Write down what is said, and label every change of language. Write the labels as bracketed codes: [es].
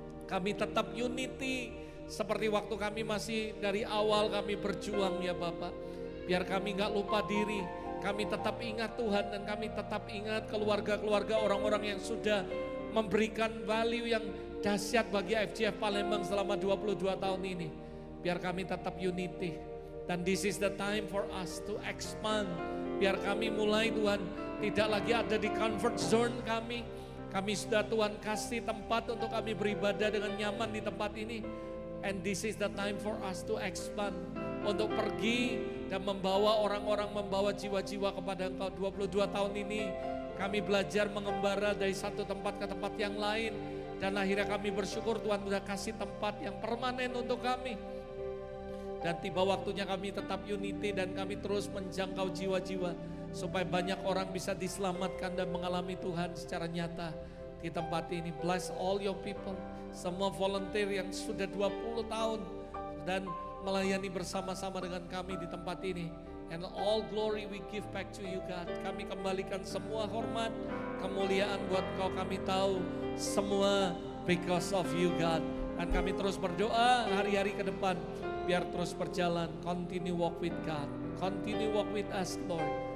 [id] Kami tetap unity seperti waktu kami masih dari awal kami berjuang ya Bapak. Biar kami gak lupa diri, kami tetap ingat Tuhan, dan kami tetap ingat keluarga-keluarga orang-orang yang sudah memberikan value yang dahsyat bagi IFCF Palembang selama 22 tahun ini. Biar kami tetap unity. Dan [en] this is the time for us to expand. [id] Biar kami mulai Tuhan tidak lagi ada di comfort zone kami. Kami sudah Tuhan kasih tempat untuk kami beribadah dengan nyaman di tempat ini. [en] And this is the time for us to expand. [id] Untuk pergi dan membawa orang-orang, membawa jiwa-jiwa kepada Engkau. 22 tahun ini kami belajar mengembara dari satu tempat ke tempat yang lain. Dan akhirnya kami bersyukur Tuhan sudah kasih tempat yang permanen untuk kami. Dan tiba waktunya kami tetap unity dan kami terus menjangkau jiwa-jiwa. Supaya banyak orang bisa diselamatkan dan mengalami Tuhan secara nyata di tempat ini. [en] Bless all your people. [id] Semua volunteer yang sudah 20 tahun dan melayani bersama-sama dengan kami di tempat ini. [en] And all glory we give back to you God. [id] Kami kembalikan semua hormat, kemuliaan buat Kau. Kami tahu semua [en] because of you God. [id] Dan kami terus berdoa hari-hari ke depan biar terus berjalan. [en] Continue walk with God. Continue walk with us Lord.